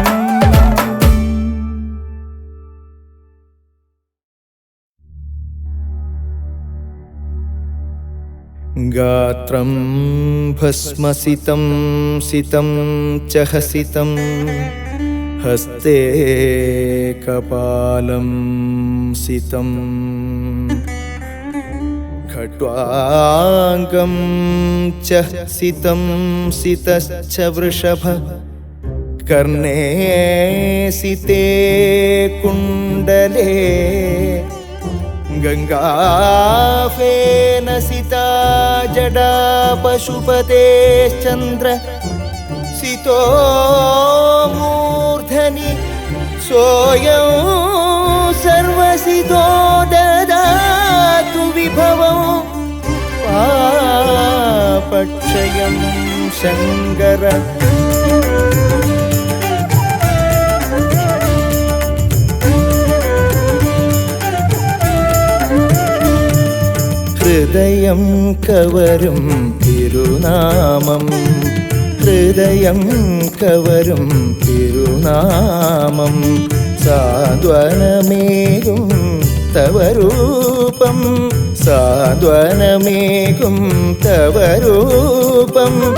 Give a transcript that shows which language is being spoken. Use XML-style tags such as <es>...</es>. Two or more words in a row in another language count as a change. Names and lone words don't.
<sa>गात्रं भस्मसितं सितं च हसितं हस्ते कपालं सितं खट्वाङ्गं च सितं सितश्च वृषभ कर्णे सिते कुण्डले गङ्गाफेन सिता जडा पशुपतेश्चन्द्र सितो मूर्धनि सोऽयं सर्वसितो ददातु विभवं पापक्षयं शङ्कर</sa> <ml>ഹൃദയം കവരും തിരുനാമം ഹൃദയം കവരും തിരുനാമം സാന്ത്വനമേകും തവ രൂപം സാന്ത്വനമേകും തവ രൂപം</ml>